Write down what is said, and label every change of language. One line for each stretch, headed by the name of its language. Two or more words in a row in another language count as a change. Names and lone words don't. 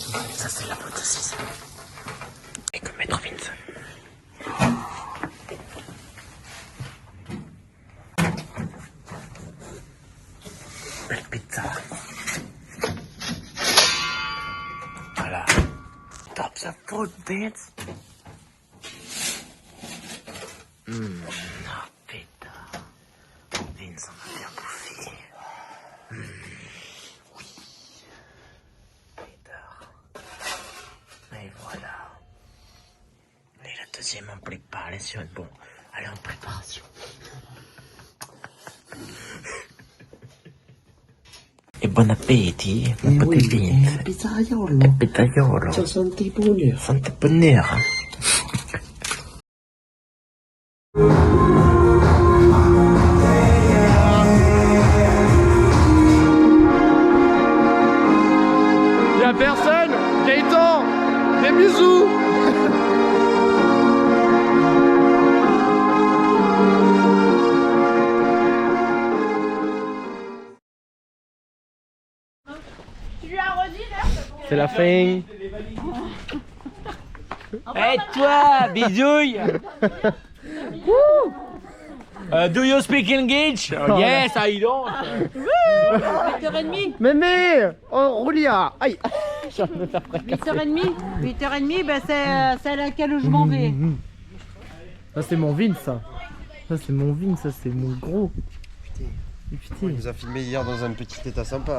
French: Ça c'est la boîte de 6. Et que Maître Vince. Belle pizza. Voilà.
English: Top the food,
French: Vince. Ah putain. Vince, on a bien bouffé. Et voilà. Et la deuxième en préparation. Bon, allez en préparation.
Italian: E buon appetito,
French: mon petit Vince. Pizzaiolo.
Italian: E pizzaiolo. Ciao, santi buoni. Santa Bonera.
French: Y'a personne. Gaëtan, des bisous. C'est la fin. Hey toi, bisouille.
English: Do you speak English? Oh, yes, I don't.
French: 8h30. Mémé, oh Roulia. Aïe. 8h30. 8h30, bah c'est à laquelle je m'en vais. Ça c'est mon Vince, ça. Ça c'est mon Vince, ça c'est mon gros. Putain. Il nous a filmé hier dans un petit état sympa.